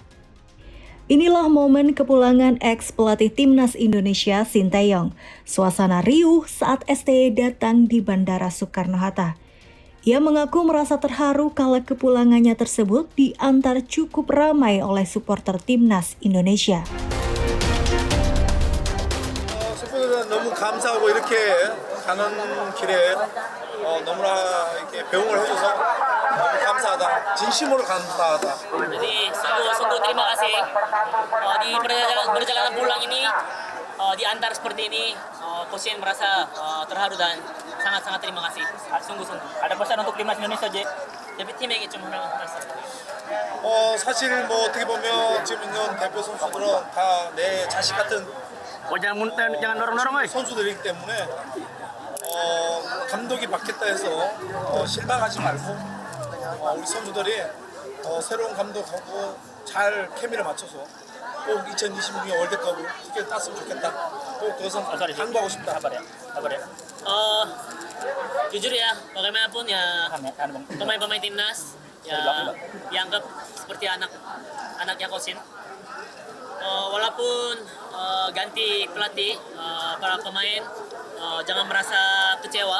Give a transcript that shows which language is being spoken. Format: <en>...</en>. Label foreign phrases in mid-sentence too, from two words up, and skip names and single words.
<id>Inilah momen kepulangan ex-pelatih Timnas Indonesia Sinteyong. Suasana riuh saat STY datang di Bandara Soekarno-Hatta. Ia mengaku merasa terharu kala kepulangannya tersebut diantar cukup ramai oleh supporter Timnas Indonesia.</id> <ko>팬분들은 너무 감사하고 이렇게 가는 길에 너무나 이렇게 배웅을 해줘서 너무 감사하다. 진심으로 감사하다.</ko> <id>Jadi sungguh terima kasih di perjalanan pulang ini diantar seperti ini. Coach Shin merasa terharu dan sangat terima kasih. Sungguh. Ada pesan untuk timnas Indonesia, J?</id> <ko>tapi 팀에게 좀 말씀. 사실 뭐 어떻게 보면 지금 있는 대표 선수들은 다 내 자식 같은</ko> <id>jangan dorong-dorong,</id> <ko>선수들이기 때문에 감독이 바뀌었다 해서 실망하지 말고 우리 선수들이 새로운 감독하고 잘 케미를 맞춰서 꼭 2026년 월드컵을 크게 땄으면 좋겠다. 꼭 그것은 당부하고 싶다.</ko> <id>Sabar ya. Jujur ya, bagaimanapun ya pemain-pemain timnas ya dianggap seperti anaknya Coach Shin. Walaupun ganti pelatih, para pemain jangan merasa kecewa.</id>